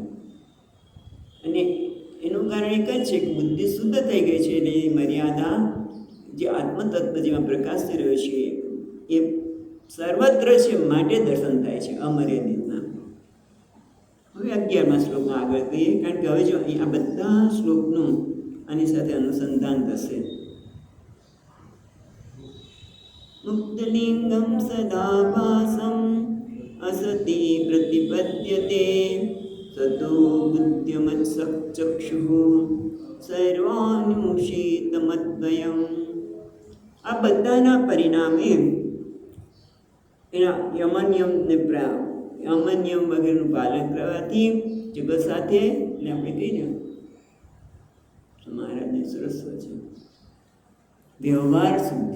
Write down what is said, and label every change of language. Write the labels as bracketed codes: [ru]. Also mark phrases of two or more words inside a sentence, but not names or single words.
[gu] અને એનું કારણ એક જ છે કે બુદ્ધિ શુદ્ધ થઈ ગઈ છે, એટલે એ મર્યાદા જે આત્મતત્વ જેમાં પ્રકાશી રહ્યો છે એ સર્વત્ર છે, માટે દર્શન થાય છે અમર્યાદિતના. હવે 11મા શ્લોકમાં આગળ કહીએ, કારણ કે હવે જો અહીં આ બધા શ્લોકનું આની સાથે અનુસંધાન થશે. [sa] मुक्तलिंगम सदा भासम असति प्रतिपद्यते ततो बुद्धिमत्सचक्षुः સર્વાનુષિતમદ્વયમ. [gu] આ બધાના પરિણામે એના યમનિયમને યમનિયમ વગેરેનું પાલન કરવાથી જગત સાથે એટલે આપણે કહીએ મહારાજને સરસ છે વ્યવહાર શુદ્ધિ.